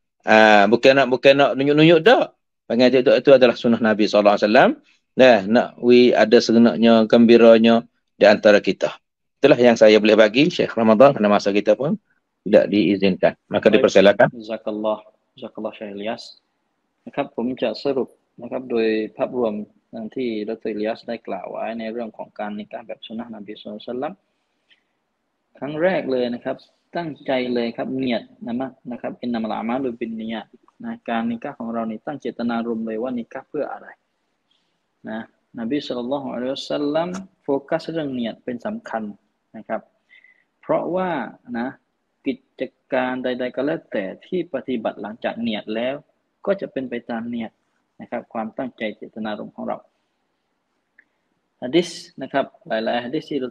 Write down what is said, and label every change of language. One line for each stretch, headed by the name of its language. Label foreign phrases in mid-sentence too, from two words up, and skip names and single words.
Malay: Bukan nak nunjuk-nunjuk dak. Panggil itu adalah sunnah Nabi SAW. Nak ada serenaknya, gembiranya di antara kita. Itulah yang saya boleh bagi Syekh Ramadan kerana masa kita pun tidak diizinkan. Maka dipersilakan.
Thai: Jazakallah Syekh Ilyas นะครับผมจะสรุปนะครับโดยภาพรวมที่ดร. อิลยัสได้กล่าวไว้ในเรื่องของการนิกะห์แบบสุนนะห์นบี
Arabic: صلى الله عليه وسلم
Thai: ครั้งแรกเลยนะครับตั้งใจเลย ครับเนียดนะครับ
Arabic: إنما الأعمال بالنية
Thai: นะการนิกะห์ของเรานี่ตั้งเจตนารมณ์เลยว่านิกะห์เพื่ออะไรนะนบี
Arabic: صلى الله عليه وسلم
Thai: โฟกัสเรื่องเนียดเป็นสำคัญนะครับเพราะว่านะกิจการใดๆก็แล้วแต่ที่ปฏิบัติหลังจากเนียดแล้วก็จะเป็นไปตามเนียดนะครับความตั้งใจเจตนารมณ์ของเราหะดีษนะครับหลายๆหะดีษที่ดร.